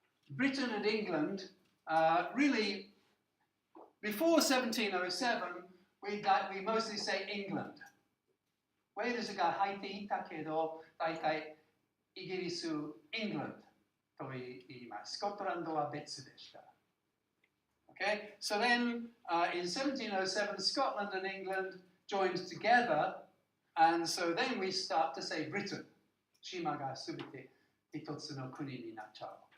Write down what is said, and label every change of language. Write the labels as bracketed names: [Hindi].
[English] Britain and England really, before 1707, we mostly say England. [Japanese] ウェールズが入っていたけど、大体イギリス、England と言います。スコットランドは別でした。 [English] Okay, so then in 1707, Scotland and England joined together, and so then we start to say Britain. [Japanese] 島がすべて一つの国になっちゃう。